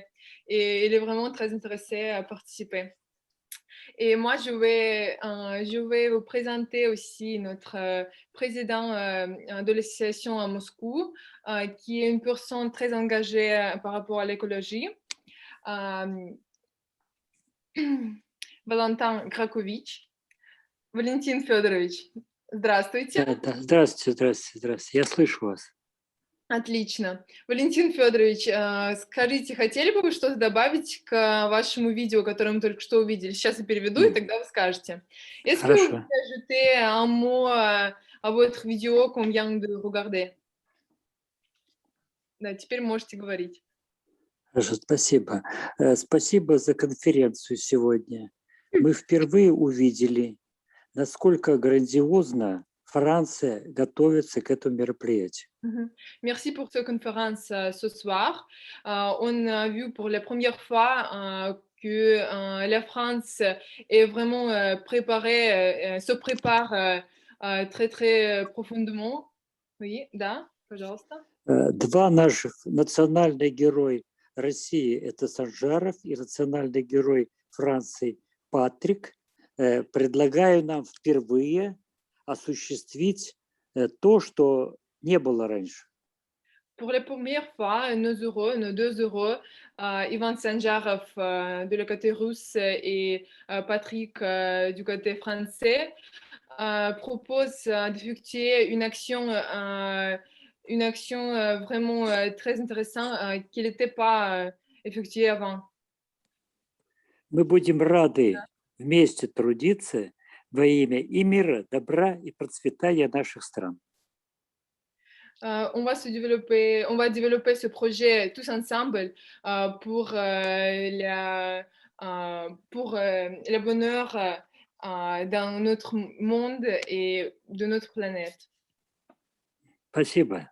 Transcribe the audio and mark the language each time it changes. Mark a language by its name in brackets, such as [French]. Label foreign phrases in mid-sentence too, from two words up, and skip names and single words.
[French] Et elle est vraiment très intéressée à participer. Et moi, je vais vous présenter aussi notre président de l'association à Moscou, qui est une personne très engagée par rapport à l'écologie. Valentin Grakovic. [Russian] Валентин Федорович, здравствуйте. Да, здравствуйте. Я слышу вас. Отлично. Валентин Федорович, скажите, хотели бы вы что-то добавить к вашему видео, которое мы только что увидели? Сейчас я переведу, и тогда вы скажете. [French] Est-ce que vous pouvez ajouter un mot à votre vidéo qu'on vient de regarder? [Russian] Да, теперь можете говорить. Хорошо, спасибо. Спасибо за конференцию сегодня. Мы впервые увидели, насколько грандиозно Франция готовится к этому мероприятию. [French] Merci pour cette conférence ce soir. On a vu pour la première fois que la France est vraiment préparée, se prépare très très profondément. Oui, [Russian] да, пожалуйста. Два наших национальных героя России – это Санжаров и национальный герой Франции Патрик. Предлагаю нам впервые осуществить то, что не было раньше. [French] Pour la première fois, nos deux héros, Ivan Sanjarov de le côté russe et Patrick du côté français, proposent d'effectuer une action vraiment très intéressante qui n'était pas effectuée avant. [Russian] Мы будем рады вместе трудиться во имя и мира, добра и процветания наших стран. [French] On va développer ce projet tous ensemble pour le bonheur dans notre monde et de notre planète. [Russian] Спасибо.